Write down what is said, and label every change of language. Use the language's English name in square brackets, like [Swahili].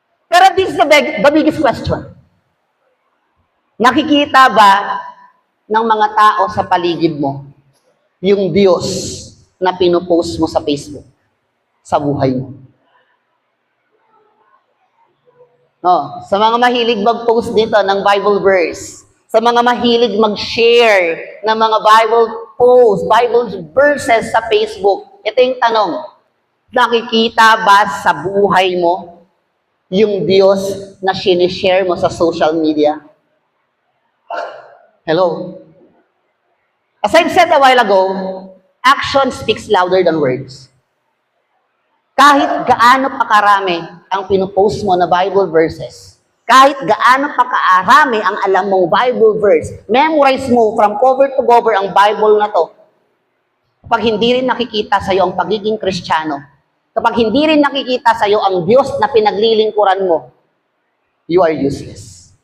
[English] Pero this is the biggest question. [Filipino] Nakikita ba ng mga tao sa paligid mo yung Diyos na pinupost mo sa Facebook, sa buhay mo? No, sa mga mahilig mag-post dito ng Bible verse, sa mga mahilig mag-share ng mga Bible posts, Bible verses sa Facebook, ito yung tanong, nakikita ba sa buhay mo yung Diyos na sinishare mo sa social media? [English] Hello? As I've said a while ago, action speaks louder than words. [Filipino] Kahit gaano pa karami ang pinupost mo na Bible verses, kahit gaano pa kaarami ang alam mong Bible verse, memorize mo [English] from cover to cover [Filipino] ang Bible na to, kapag hindi rin nakikita sa iyo ang pagiging Kristiyano, kapag hindi rin nakikita sa iyo ang Diyos na pinaglilingkuran mo, [English] you are useless.